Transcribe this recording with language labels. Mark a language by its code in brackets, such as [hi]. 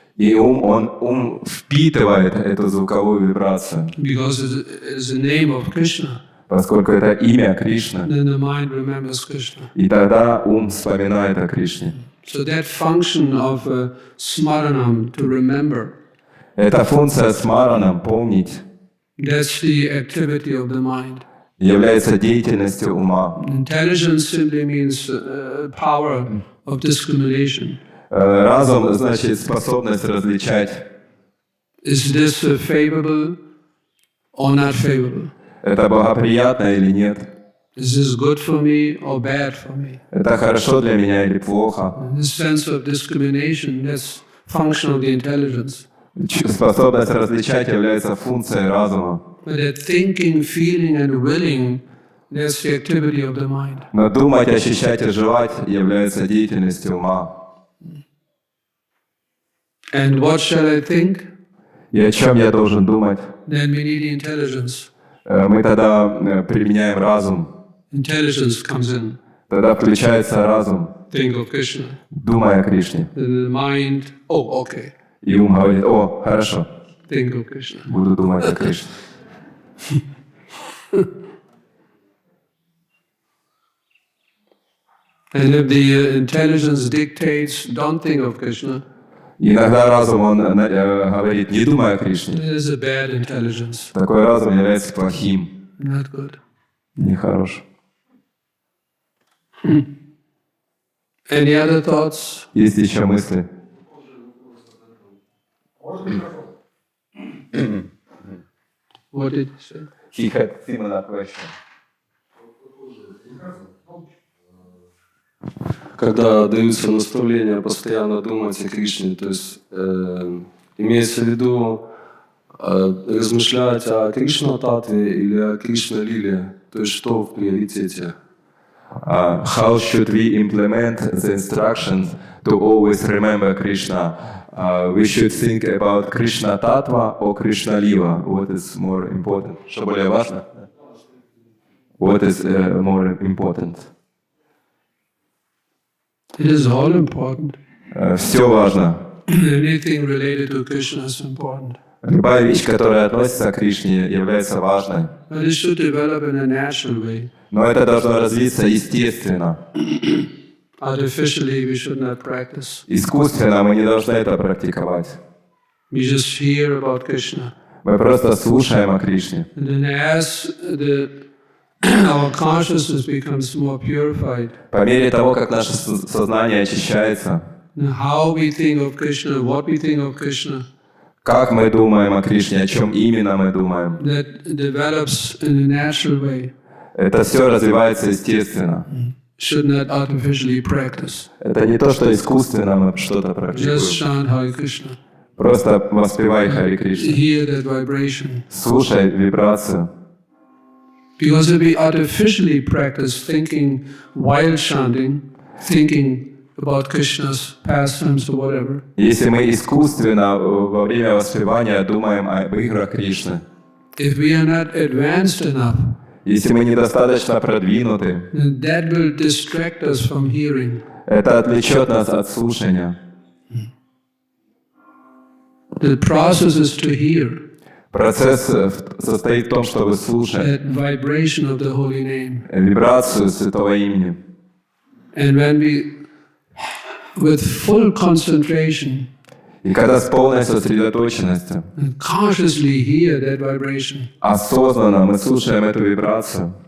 [ru] И ум впитывает эту звуковую вибрацию. [en] because it's the name of Krishna. [ru] Поскольку это имя Кришны. [en] Then the mind remembers Krishna. [ru] И тогда ум вспоминает о Кришне. [en] So that function of smaranam, to remember, [ru] Эта функция смаранам, помнить, [en] that's the activity of the mind. [ru] является деятельностью ума. [en] Intelligence simply means power of discrimination. [ru] Разум значит способность различать, [en] Is this favorable or not favorable? [ru] это благоприятно или нет, [en] Is this good for me or bad for me? [ru] это хорошо для меня или плохо. [en] This sense of discrimination, that's function of the intelligence. [ru] Способность различать является функцией разума. [en] But that thinking, feeling and willing, that's the activity of the mind. [ru] Но думать, ощущать и желать является деятельностью ума. [en] And what shall I think? [ru] И о чем я должен думать? [en] Then we need the intelligence. [ru] Мы тогда применяем разум. [en] Intelligence comes in. [ru] Тогда включается разум, [en] Think of Krishna. [ru] думая о Кришне. [en] The mind, oh, okay. [ru] И ум говорит: о, хорошо, [en] Think of Krishna. [ru] буду думать о Кришне. [en] And if the intelligence dictates, don't think of Krishna, [ru] Иногда разум, он говорит: не думай о Кришне. [en] it is a bad intelligence, [ru] Такой разум является плохим, [en] not good. [ru] нехорошим. [en] Any other thoughts? [ru] Есть еще мысли? [en] What did you say? He had similar question. [ru] Когда даются наставления постоянно думать о Кришне, то есть имеется в виду размышлять о Кришна-татве или о Кришна-лиле, то есть что в приоритете? [en] How should we implement the instructions to always remember Krishna? We should think about Krishna Tattva or Krishna Lila. What is more important? [ru] Что более важно? [en] What is more important? It is all important. [ru] Все важно. [en] Anything related to Krishna is important. [ru] Любая вещь, которая относится к Кришне, является важной. [en] But it should develop in a natural way. [ru] Но это должно развиться естественно. [en] Artificially, we should not practice. [ru] Искусственно мы не должны это практиковать. [en] We just hear about Krishna. [ru] Мы просто слушаем о Кришне. [en] And then as our consciousness becomes more purified, [ru] По мере того, как наше сознание очищается, [en] how we think of Krishna, what we think of Krishna, [ru] как мы думаем о Кришне, о чем именно мы думаем, [en] that develops in a natural way, [ru] это все развивается естественно. [en] should not artificially practice. [ru] Это не то, что искусственно мы что-то [en] Just [ru] практикуем. [en] chant Hare Krishna. [ru] Просто воспевай Хари Кришну. [en] Hear that vibration. [ru] Слушай вибрацию. [en] Because if we artificially practice thinking while chanting, thinking about Krishna's pastimes or whatever, [ru] Если мы искусственно во время воспевания думаем об играх Кришны, [en] if we are not advanced enough, [ru] если мы недостаточно продвинуты, [en] then that will distract us from hearing. [ru] это отвлечет нас от слушания. [en] The process is to hear [ru] Процесс состоит в том, чтобы слушать [en] that vibration of the holy name. [ru] вибрацию Святого Имени. [en] And when we, with full concentration, [ru] И когда с полной сосредоточенностью, [en] consciously hear that vibration, [ru] осознанно мы слушаем эту вибрацию,